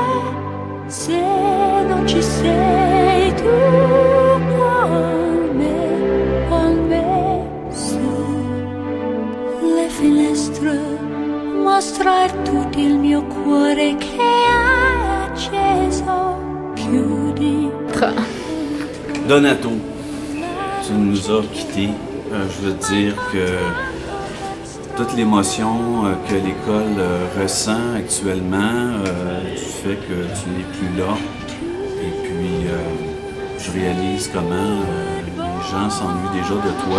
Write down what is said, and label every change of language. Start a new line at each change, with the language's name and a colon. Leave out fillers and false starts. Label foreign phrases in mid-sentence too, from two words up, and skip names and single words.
Italian: Se non ci sei tu con me sulle finestre mostrar tutto il mio cuore che hai acceso. Chiudi. Donato,
French: tu nous as quittés. Je veux dire que toute l'émotion que l'école ressent actuellement du fait que tu n'es plus là. Et puis, je réalise comment les gens s'ennuient déjà de toi.